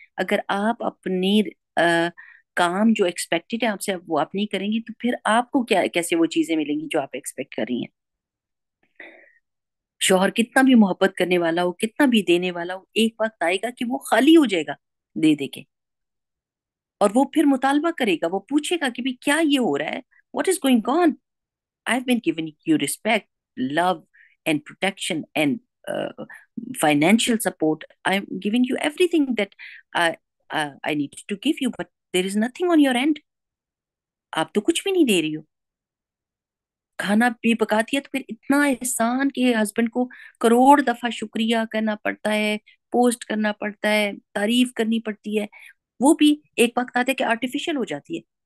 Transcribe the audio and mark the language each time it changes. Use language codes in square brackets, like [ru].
[ur] اگر آپ اپنی آ, کام جو ایکسپیکٹڈ ہے آپ سے وہ آپ نہیں کریں گی تو پھر آپ کو کیا کیسے وہ چیزیں ملیں گی جو آپ ایکسپیکٹ کر رہی ہیں. شوہر کتنا بھی محبت کرنے والا ہو، کتنا بھی دینے والا ہو، ایک وقت آئے گا کہ وہ خالی ہو جائے گا دے دے کے، اور وہ پھر مطالبہ کرے گا، وہ پوچھے گا کہ بھی کیا یہ ہو رہا ہے، [en] What is going on. I've been giving you respect, love, and protection, and financial support. I'm giving you everything that I need to give you, but there is nothing on your end. [ur] آپ تو کچھ بھی نہیں دے رہی ہو. کھانا بھی پکاتی ہے تو پھر اتنا احسان کہ ہسبینڈ کو کروڑ دفعہ شکریہ کرنا پڑتا ہے، پوسٹ کرنا پڑتا ہے، تعریف کرنی پڑتی ہے. وہ بھی ایک وقت آتا ہے کہ آرٹیفیشل ہو جاتی ہے.